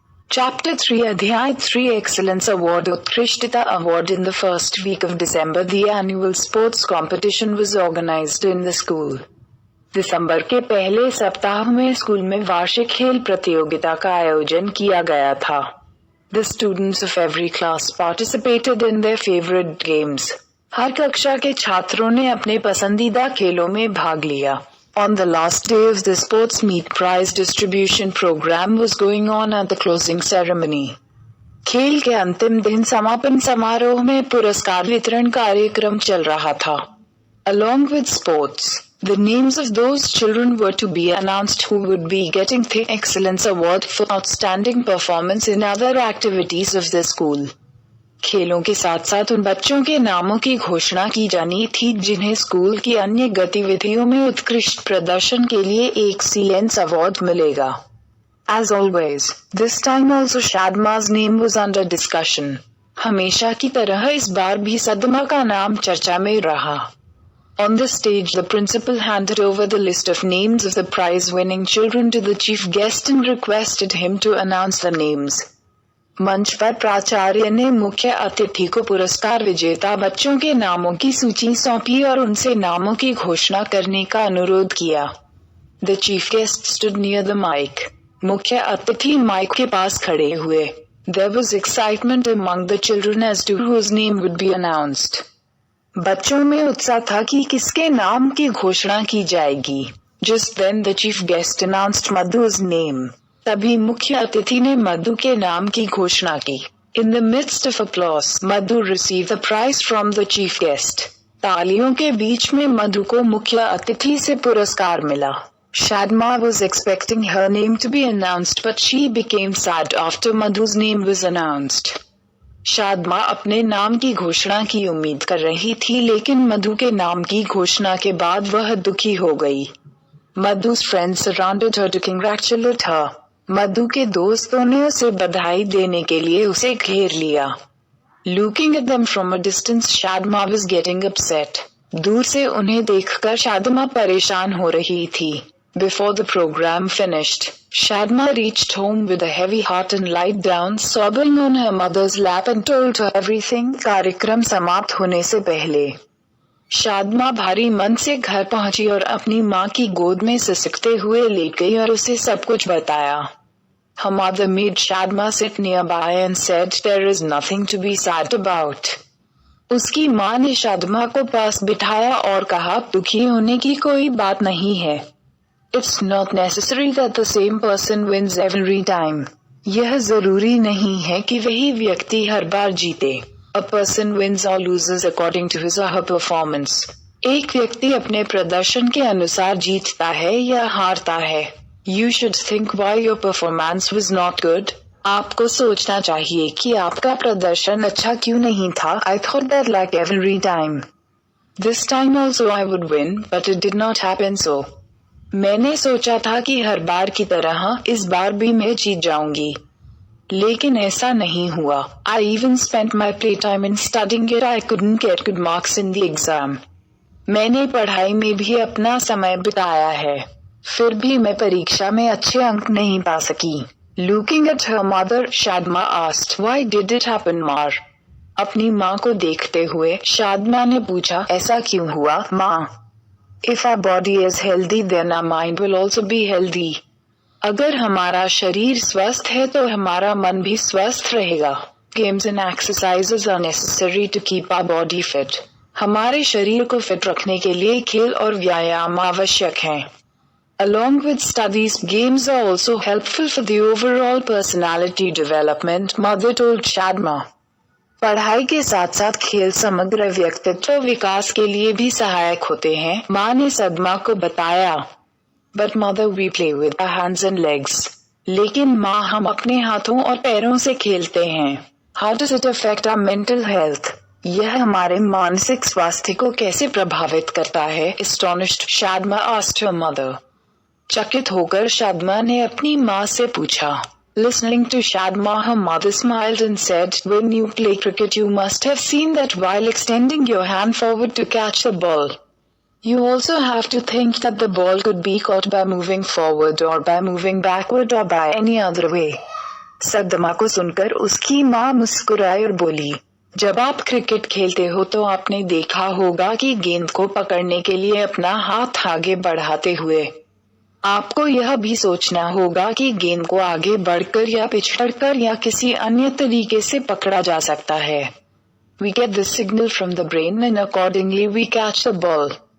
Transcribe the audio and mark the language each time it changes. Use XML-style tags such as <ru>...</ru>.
<en>Chapter 3</en> <hi>अध्याय 3</hi> <en>Excellence Award</en> <hi>उत्कृष्टता</hi> <en>Award In the first week of December the annual sports competition was organized in the school.</en> <hi>दिसंबर के पहले सप्ताह में school में वार्षिक खेल प्रतियोगिता का आयोजन किया गया था.</hi> <en>The students of every class participated in their favorite games.</en> <hi>हर कक्षा के छात्रों ने अपने पसंदीदा खेलों में भाग लिया.</hi> <en>On the last day of the sports meet, prize distribution program was going on at the closing ceremony.</en> <hi>खेल के अंतिम दिन समापन समारोह में पुरस्कार वितरण कार्यक्रम चल रहा था.</hi> <en>Along with sports, the names of those children were to be announced who would be getting the Excellence Award for outstanding performance in other activities of the school.</en> <hi>खेलों के साथ साथ उन बच्चों के नामों की घोषणा की जानी थी जिन्हें स्कूल की अन्य गतिविधियों में उत्कृष्ट प्रदर्शन के लिए एक्सीलेंस अवार्ड मिलेगा.</hi> <en>As always, this time also Shadma's name was under discussion.</en> <hi>हमेशा की तरह इस बार भी सदमा का नाम चर्चा में रहा.</hi> <en>On the stage, the principal handed over the list of names of the prize-winning children to the chief guest and requested him to announce the names.</en> <hi>मंच पर प्राचार्य ने मुख्य अतिथि को पुरस्कार विजेता बच्चों के नामों की सूची सौंपी और उनसे नामों की घोषणा करने का अनुरोध किया.</hi> <en>The chief guest stood near the mic.</en> <hi>मुख्य अतिथि माइक के पास खड़े हुए.</hi> <en>There was excitement among the children as to whose name would be announced.</en> <hi>बच्चों में उत्साह था कि किसके नाम की घोषणा की जाएगी.</hi> <en>Just then the chief guest announced Madhu's name.</en> <hi>तभी मुख्य अतिथि ने मधु के नाम की घोषणा की.</hi> <en>In the midst of applause, Madhu received the prize from the chief guest.</en> <hi>तालियों के बीच में मधु को मुख्य अतिथि से पुरस्कार मिला.</hi> <en>Shadma was expecting her name to be announced, but she became sad after Madhu's name was announced.</en> <hi>Shadma अपने नाम की घोषणा की उम्मीद कर रही थी, लेकिन मधु के नाम की घोषणा के बाद वह दुखी हो गई.</hi> <en>Madhu's friends surrounded her to congratulate her.</en> <hi>मधु के दोस्तों ने उसे बधाई देने के लिए उसे घेर लिया.</hi> <en>Looking at them from a distance, Shadma was getting upset.</en> <hi>दूर से उन्हें देखकर शादमा परेशान हो रही थी.</hi> <en>Before the program finished, Shadma reached home with a heavy heart and lied down sobbing on her mother's lap and told her everything.</en> <hi>कार्यक्रम समाप्त होने से पहले शादमा भारी मन से घर पहुंची और अपनी माँ की गोद में सिसकते हुए लेट गई और उसे सब कुछ बताया.</hi> <en>Her mother made Shadma sit nearby and said, "There is nothing to be sad about."</en> <hi>उसकी माँ ने शादमा को पास बिठाया और कहा, दुखी होने की कोई बात नहीं है.</hi> <en>It's not necessary that the same person wins every time.</en> <hi>यह जरूरी नहीं है कि वही व्यक्ति हर बार जीते.</hi> <en>A person wins or loses according to his or her performance.</en> <hi>एक व्यक्ति अपने प्रदर्शन के अनुसार जीतता है या हारता है.</hi> <en>You should think why your performance was not good.</en> <hi>आपको सोचना चाहिए कि आपका प्रदर्शन अच्छा क्यों नहीं था.</hi> <en>I thought that like every time. This time also I would win, but it did not happen so.</en> <hi>मैंने सोचा था कि हर बार की तरह इस बार भी मैं जीत जाऊंगी, लेकिन ऐसा नहीं हुआ.</hi> <en>I even spent my playtime in studying yet I couldn't get good marks in the exam.</en> <hi>मैंने पढ़ाई में भी अपना समय बिताया है, फिर भी मैं परीक्षा में अच्छे अंक नहीं पा सकी.</hi> <en>Looking at her mother, Shadma asked, "Why did it happen, माँ?"</en> <hi>अपनी माँ को देखते हुए शादमा ने पूछा, ऐसा क्यों हुआ माँ?</hi> <en>If our body is healthy, then our mind will also be healthy.</en> <hi>अगर हमारा शरीर स्वस्थ है तो हमारा मन भी स्वस्थ रहेगा.</hi> <en>Games and exercises are necessary to keep our body fit.</en> <hi>हमारे शरीर को फिट रखने के लिए खेल और व्यायाम आवश्यक हैं.</hi> <en>Along with studies, games are also helpful for the overall personality development, Mother told Shadma.</en> <hi>पढ़ाई के साथ साथ खेल समग्र व्यक्तित्व विकास के लिए भी सहायक होते हैं, माँ ने सदमा को बताया.</hi> <en>But mother, we play with our hands and legs.</en> <hi>लेकिन माँ, हम अपने हाथों और पैरों से खेलते हैं.</hi> <en>How does it affect our mental health?</en> <hi>यह हमारे मानसिक स्वास्थ्य को कैसे प्रभावित करता है?</hi> <en>Astonished, Shadma asked her mother.</en> <hi>चकित होकर शादमा ने अपनी माँ से पूछा.</hi> <en>Listening to Shadma, her mother smiled and said, "When you play cricket, you must have seen that while extending your hand forward to catch the ball, you also have to think that the ball could be caught by moving forward or by moving backward or by any other way.</en> <hi>सदमा को सुनकर उसकी माँ मुस्कुराई और बोली, जब आप क्रिकेट खेलते हो तो आपने देखा होगा कि गेंद को पकड़ने के लिए अपना हाथ आगे बढ़ाते हुए आपको यह भी सोचना होगा कि गेंद को आगे बढ़कर या पिछड़कर या किसी अन्य तरीके से पकड़ा जा सकता है।</hi> <en>We get the signal from the brain and accordingly we catch the ball.</en>